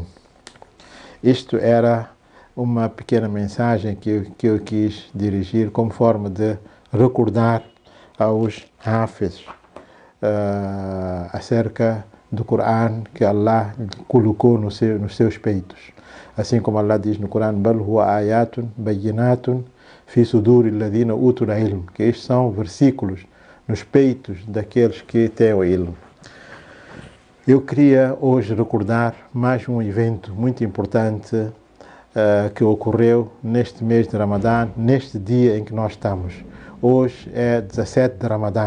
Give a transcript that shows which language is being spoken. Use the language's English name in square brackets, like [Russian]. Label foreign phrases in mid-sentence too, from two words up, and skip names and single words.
[Portuguese] Isto era uma pequena mensagem que eu quis dirigir como forma de recordar aos Hafiz acerca do Corão que Allah colocou nos seus peitos. Assim como Allah diz no Corão: [Arabic] "بل هو آيات بينات في صدور الذين أوتوا العلم", [Portuguese] que estes são versículos nos peitos daqueles que têm o ilm. Eu queria hoje recordar mais um evento muito importante que ocorreu neste mês de Ramadã, neste dia em que nós estamos. Hoje é 17 de Ramadã.